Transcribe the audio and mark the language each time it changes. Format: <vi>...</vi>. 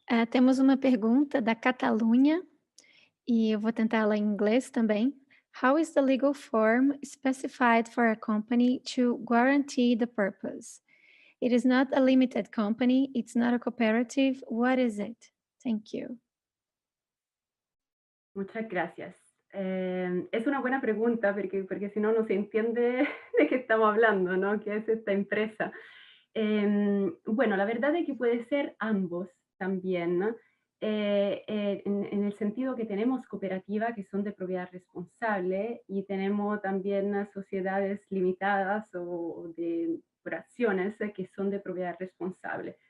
<pt>Temos uma pergunta da Catalunha, e eu vou tentar ler em inglês também.</pt> <en>How is the legal form specified for a company to guarantee the purpose? It is not a limited company, it's not a cooperative. What is it? Thank you.</en> <es>Muchas gracias. Es una buena pregunta porque si no, no se entiende de qué estamos hablando, ¿no? ¿Qué es esta empresa? Bueno, la verdad es que puede ser ambos también, ¿no? En el sentido que tenemos cooperativas que son de propiedad responsable y tenemos también sociedades limitadas o de fracciones que son de propiedad responsable.</es>